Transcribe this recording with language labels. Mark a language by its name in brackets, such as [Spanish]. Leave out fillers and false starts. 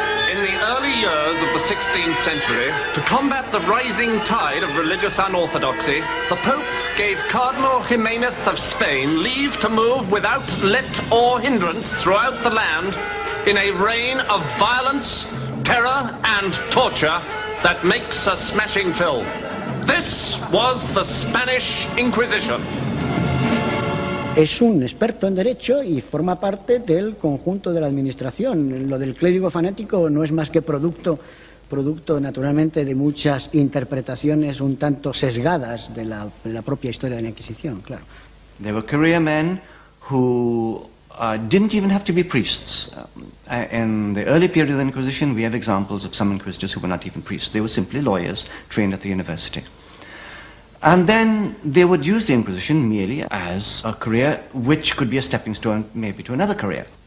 [English] In the early years of the 16th century, to combat the rising tide of religious unorthodoxy, the Pope gave Cardinal Jimenez of Spain leave to move without let or hindrance throughout the land in a reign of violence, terror, and torture that makes a smashing film. This was the Spanish Inquisition. [Spanish] Es un experto en derecho y forma parte del conjunto de la administración. Lo del clérigo fanático no es más que producto naturalmente de muchas interpretaciones un tanto sesgadas de la propia historia de la Inquisición, claro. [English] There were career men who didn't even have to be priests. In the early period of the Inquisition, we have examples of some inquisitors who were not even priests. They were simply lawyers trained at the university. And then they would use the Inquisition merely as a career which could be a stepping stone maybe to another career.